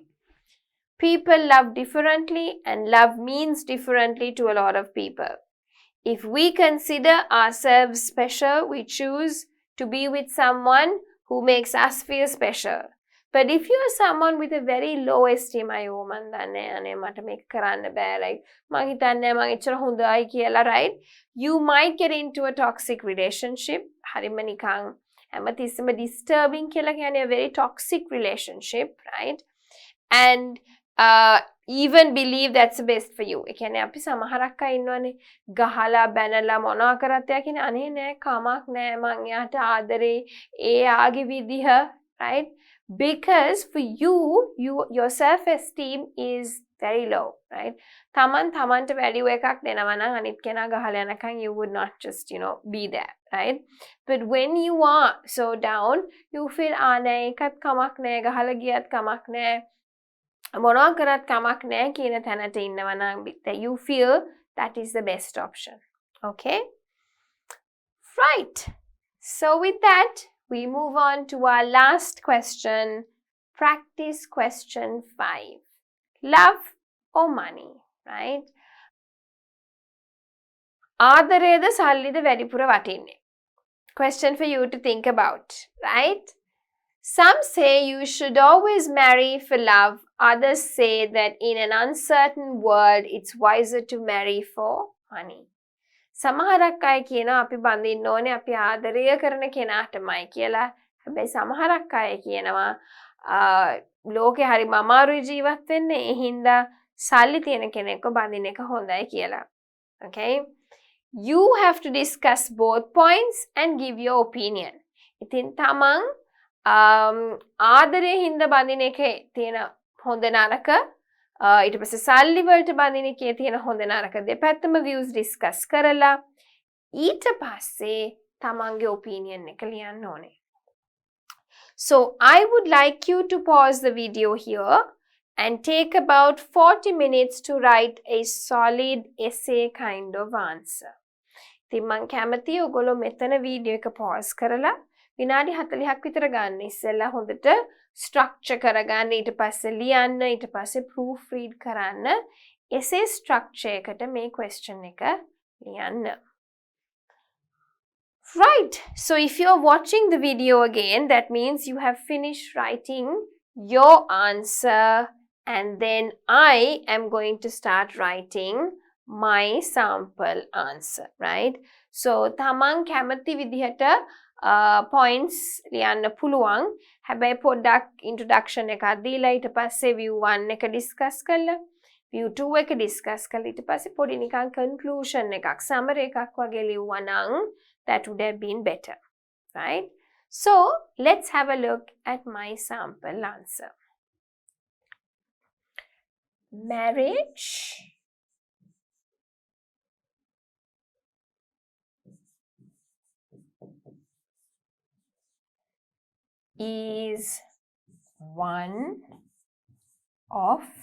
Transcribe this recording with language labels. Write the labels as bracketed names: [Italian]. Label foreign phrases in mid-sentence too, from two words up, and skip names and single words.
[English] People love differently and love means differently to a lot of people. If we consider ourselves special, we choose to be with someone who makes us feel special. But if you're someone with a very low esteem, [Sinhala] අයෝ මන් දන්නේ අනේ මට මේක කරන්න බෑ, like මං හිතන්නේ මං එච්චර හොඳයි කියලා, [English] right? You might get into a toxic relationship. [Sinhala] හරිම නිකන් හැමතිස්සෙම disturbing කියලා කියන්නේ [English] a very toxic relationship, right? And even believe that's the best for you. [Sinhala] ඒ කියන්නේ අපි සමහරක් අය ඉන්නවනේ ගහලා බැනලා මොනවා කරත් එයා කියන්නේ අනේ නෑ කමක් නෑ මං එයාට ආදරේ ඒ ආගේ විදිහ, [English] right? Because for you, your self-esteem is very low, right? [Sinhala] තමන්ට value එකක් දෙනවා නම් අනිත් කෙනා ගහලා යනකම් [English] you would not just, be there, right? But when you are so down, you feel [Sinhala] නෑ ඒකත් කමක් නෑ ගහලා ගියත් කමක් නෑ මොනවා කරත් කමක් නෑ කියන තැනට ඉන්නවා නම් [English] that you feel that is the best option. Okay? Right. So with that, we move on to our last question. Practice question 5. Love or money, right? [Sinhala] ආදරයද සල්ලිද වැඩිපුර වටින්නේ? [English] Question for you to think about, right? Some say you should always marry for love. Others say that in an uncertain world, it's wiser to marry for money. [Sinhala] සමහරක් අය කියනවා අපි බඳින්න ඕනේ අපි ආදරය කරන කෙනාටමයි කියලා. හැබැයි සමහරක් අය කියනවා ලෝකේ හරිම අමාරුයි ජීවත් වෙන්න. ඒ හින්දා සල්ලි තියෙන කෙනෙක්ව බඳින්න එක හොඳයි කියලා. [English] Okay? You have to discuss both points and give your opinion. [Sinhala] ඉතින් තමන් ආදරය හින්දා බඳින එකේ තියෙන හොඳ නරක ඊට පස්සේ සල්ලි වලට බඳින එකේ තියෙන හොඳ නරක දෙපැත්තම [English] views discuss [Sinhala] කරලා ඊට පස්සේ තමන්ගේ opinion එක ලියන්න ඕනේ. [English] So I would like you to pause the video here and take about 40 minutes to write a solid essay kind of answer. [Sinhala] ඉතින් මං කැමතියි ඔයගොල්ලෝ මෙතන වීඩියෝ එක pause කරලා විනාඩි 40ක් විතර ගන්න. ඉස්සෙල්ලා හොඳට structure කරගන්න, ඊට පස්සේ ලියන්න, ඊට පස්සේ [English] proof read [Sinhala] කරන්න. [English] essay structure [Sinhala] එකට මේ question එක ලියන්න. [English] Right. So if you're watching the video again, that means you have finished writing your answer, and then I am going to start writing my sample answer, right? [Sinhala] So තමන් කැමති විදිහට points ලියන්න පුළුවන්. හැබැයි පොඩ්ඩක් introduction එකක් දීලා ඊට පස්සේ view 1 එක discuss කරලා view 2 එක discuss කරලා ඊට පස්සේ පොඩි නිකන් conclusion එකක් summary එකක් වගේ ලියුවා නම් [English] that would have been better, right? So let's have a look at my sample answer. Marriage is one of